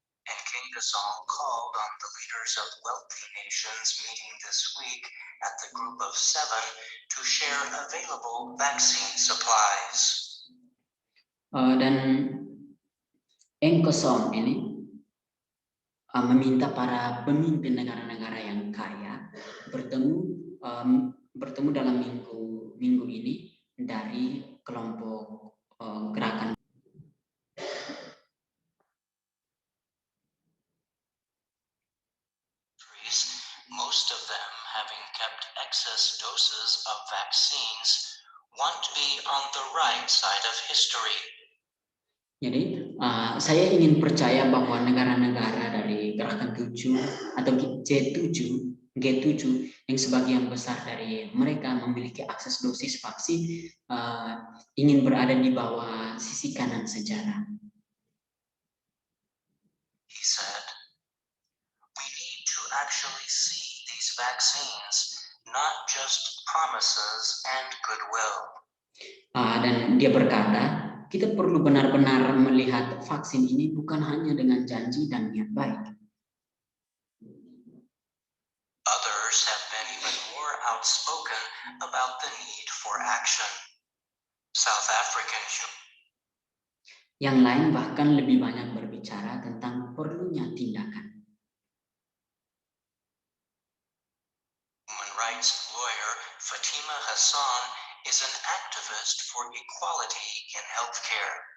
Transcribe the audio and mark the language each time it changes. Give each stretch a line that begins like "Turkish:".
English: And King Gassong called on the leaders of wealthy nations meeting this week at the Group of Seven to share available vaccine supplies.
Indonesian: Dan Engkoson ini meminta para pemimpin negara-negara yang kaya bertemu dalam minggu ini dari kelompok gerakan.
English: Most of them having kept excess doses of vaccines want to be on the right side of history.
Indonesian: Jadi saya ingin percaya bahwa negara-negara dari gerakan 7 atau G7 yang sebagian besar dari mereka memiliki akses dosis vaksin ingin berada di bawah sisi kanan sejarah.
English: He said, we need to actually see these vaccines, not just promises and goodwill.
Indonesian: Dan dia berkata, kita perlu benar-benar melihat vaksin ini bukan hanya dengan janji dan niat baik.
English: Others have been even more outspoken about the need for action. South African
Indonesian: Yang lain bahkan lebih banyak berbicara tentang perlunya tindakan.
English: Human rights lawyer Fatima Hassan is an activist for equality in healthcare.